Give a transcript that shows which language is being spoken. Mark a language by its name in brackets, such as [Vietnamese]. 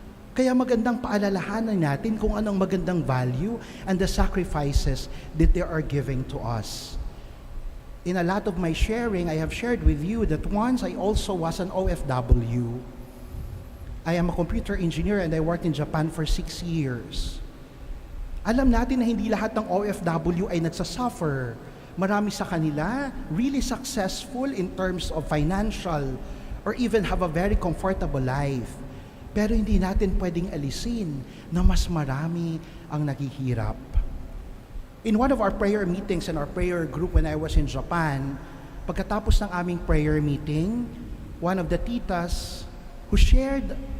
[Filipino] Kaya magandang paalalahanan natin kung anong magandang [English] value and the sacrifices that they are giving to us. In a lot of my sharing, I have shared with you that once I also was an OFW. I am a computer engineer and I worked in Japan for 6 years. [Filipino] Alam natin na hindi lahat ng OFW ay nagsasuffer. Marami sa kanila [English] really successful in terms of financial or even have a very comfortable life. [Filipino] Pero hindi natin pwedeng alisin na mas marami ang naghihirap. [English] In one of our prayer meetings in our prayer group when I was in Japan, [Filipino] pagkatapos ng aming [English] prayer meeting, one of the titas who shared